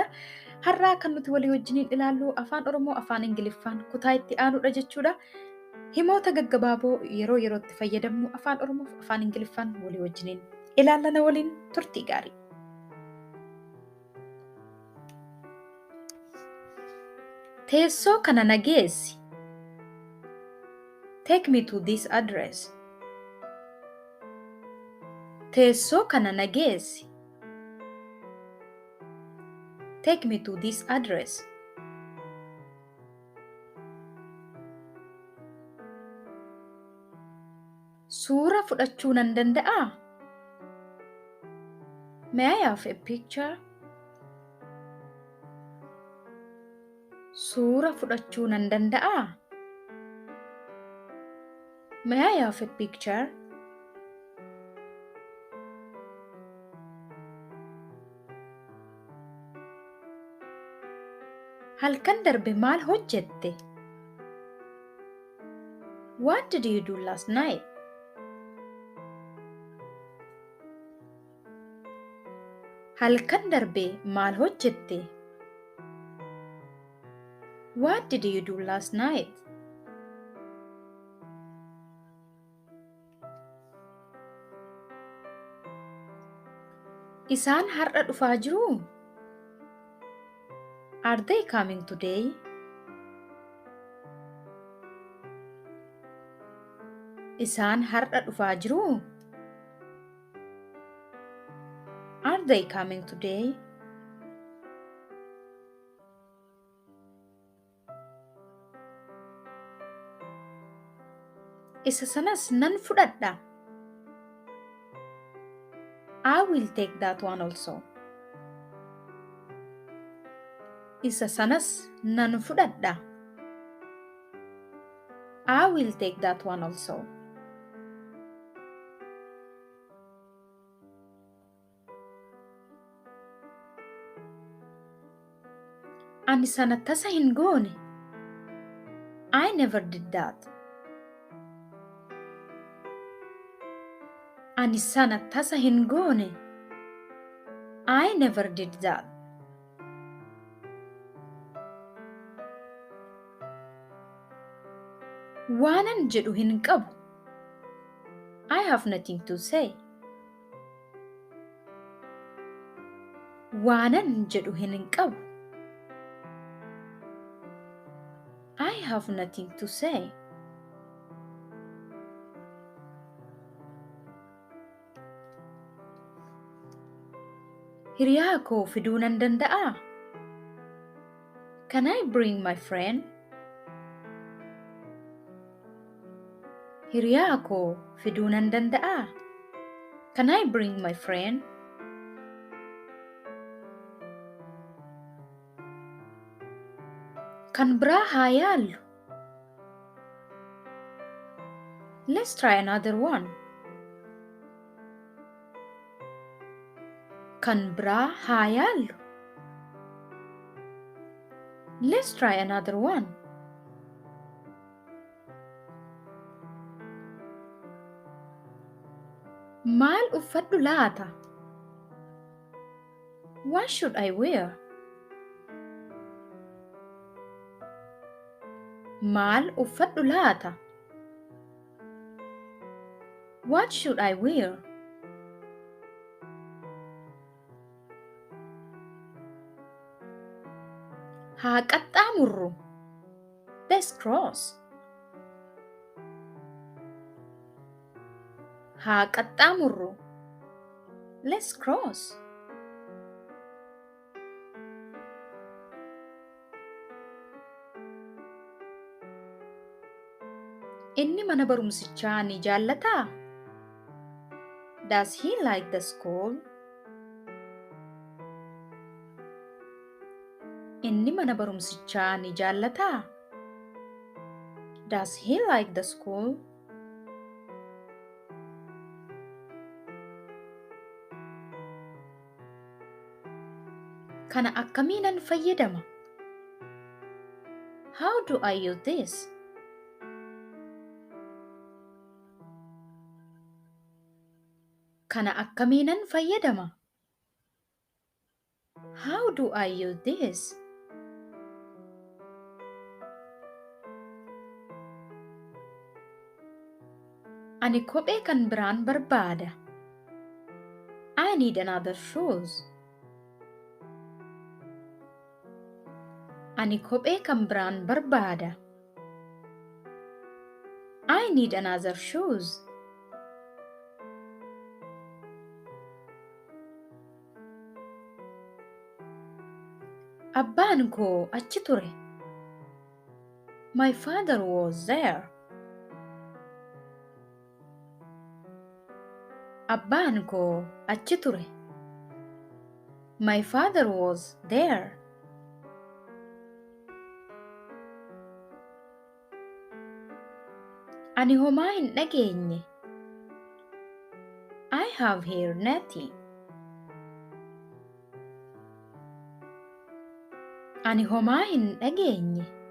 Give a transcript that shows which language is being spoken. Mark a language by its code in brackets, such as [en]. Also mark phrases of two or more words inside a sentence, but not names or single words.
[om] Har'aa kan nuti walii wajjiniin ilaallu afaan Oromoo, afaan Ingiliffaan kutaa itti aanudha jechuudha. Himoota gaggabaaboo yeroo yerootti fayyadamnu afaan Oromoo fi afaan Ingiliffaan walii wajjiniin ilaallana waliin turtii gaarii. Teessoo kana nageessi. [en] Take me to this address. [om] Teessoo kana nageessi. [en] Take me to this address. [om] Suura fudhachuu nan danda'aa? [en] May I have a picture? [om] Suura fudhachuu nan danda'aa? [en] May I have a picture? [om] Halkan darbe maal hojjette? [en] What did you do last night? [om] Halkan darbe maal hojjette? [en] What did you do last night? [om] Isaan har'a dhufaa jiruu? [en] Are they coming today? [om] Isaan har'a dhufaa jiruu? [en] Are they coming today? [om] Isa sanas nan fudhadha. [en] I will take that one also. [om] Isa sanas nan fudhadha. [en] I will take that one also. [om] Ani sana tasa hin goone. [en] I never did that. [om] Ani sana tasa hin goone. [en] I never did that. [om] Waanan jedhu hin qabu. [en] I have nothing to say. [om] Waanan jedhu hin qabu. [en] I have nothing to say. [om] Hiriyaa koo fiduu nan danda'aa? [en] Can I bring my friend? [om] Hiriyaa koo fiduu nan danda'aa? [en] Can I bring my friend? [om] Kan biraa haa yaallu. [en] Let's try another one. [om] Kan biraa haa yaallu. [en] Let's try another one. [om] Maal uffadhu laata? [en] What should I wear? [om] Maal uffadhu laata? [en] What should I wear? [om] Haa qaxxaamurru. [en] Let's cross. [om] Haa qaxxaamurru. [en] Let's cross. [om] Inni mana barumsichaa ni jaallataa? [en] Does he like the school? [om] Inni mana barumsichaa ni jaallataa? [en] Does he like the school? [om] Kana akkamiinan fayyadama? [en] How do I use this? [om] Kana akkamiinan fayyadama? [en] How do I use this? [om] Ani kophee kan biraan barbaada. [en] I need another shoes. [om] Ani kophee kan biraan barbaada. [en] I need another shoes. [om] Abbaan koo achi ture. [en] My father was there. [om] Abbaan koo achi ture. [en] My father was there. [om] Ani homaa hin dhageenye. [en] I have heard nothing. [om] Ani homaa hin dhageenye.